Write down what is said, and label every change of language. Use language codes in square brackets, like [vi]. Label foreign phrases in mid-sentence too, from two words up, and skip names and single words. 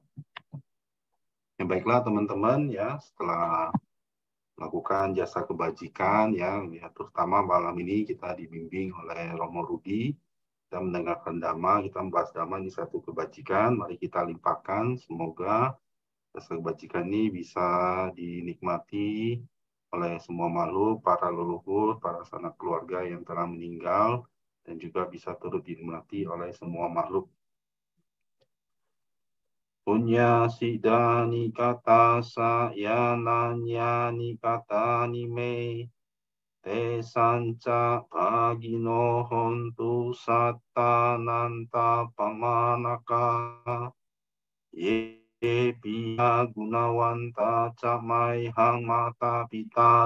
[id] Ya, baiklah teman-teman ya, setelah melakukan jasa kebajikan ya, terutama malam ini kita dibimbing oleh Romo Rudi, kita mendengarkan dhamma, kita membahas dhamma, ini satu kebajikan, mari kita limpahkan, semoga jasa kebajikan ini bisa dinikmati oleh semua makhluk, para leluhur, para sanak keluarga yang telah meninggal, dan juga bisa turut dinikmati oleh semua makhluk. [pi] Punya sidani kata sayananya nikata nime te sanca bagino hontu satta nanta pamanaka ye pia gunawanta camai hang mata pita